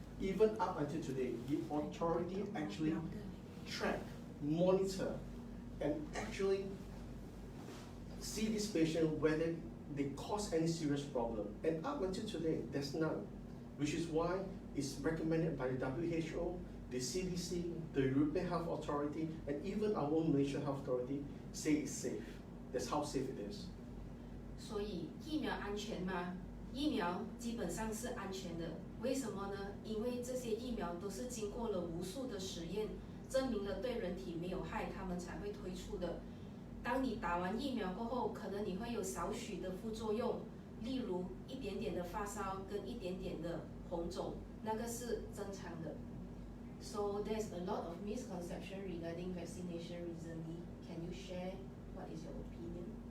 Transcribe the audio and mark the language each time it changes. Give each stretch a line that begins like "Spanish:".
English: Even up until today, the authority actually track, monitor, and actually see this patient whether they cause any serious problem. And up until today, there's none, which is why it's recommended by the WHO, the CDC, the European Health Authority, and even our own Malaysian Health Authority say it's safe. That's how safe it is.
Chinese: 所以疫苗安全吗？疫苗基本上是安全的，为什么呢？因为这些疫苗都是经过了无数的实验，证明了对人体没有害，他们才会推出的。当你打完疫苗过后，可能你会有少许的副作用，例如一点点的发烧跟一点点的红肿，那个是正常的。
English: So there's a lot of misconception regarding vaccination recently. Can you share what is your opinion?